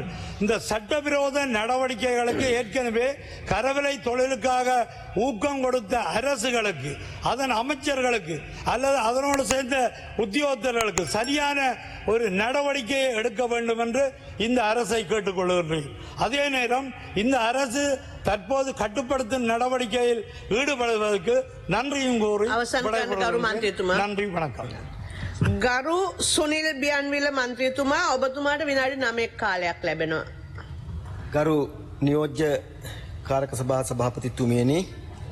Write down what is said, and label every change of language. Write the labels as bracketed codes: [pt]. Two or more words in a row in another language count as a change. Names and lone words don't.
[ta] இந்த சட்டவிரோத நடவடிக்கைகளுக்கு ஏற்கனவே கரவிலை தொழிலுக்காக ஊக்கம் கொடுத்த அரசுகளுக்கு, அதன் அமைச்சர்களுக்கு அல்லது அதனோடு சேர்ந்த உத்தியோகத்தர்களுக்கு சரியான ஒரு நடவடிக்கையை எடுக்க வேண்டும் என்று இந்த அரசை கேட்டுக்கொள்கின்றேன். அதே நேரம் இந்த அரசு தற்போது கட்டுப்படுத்தும் நடவடிக்கையில் ஈடுபடுவதற்கு நன்றியும் கூறி நன்றி, வணக்கம். [si] ගරු සුනිල් බියන්විල මන්ත්‍රීතුමා, ඔබතුමාට විනාඩි 9ක් කාලයක් ලැබෙනවා. ගරු නියෝජ්‍ය කාරක සභා සභාපතිතුමියනි,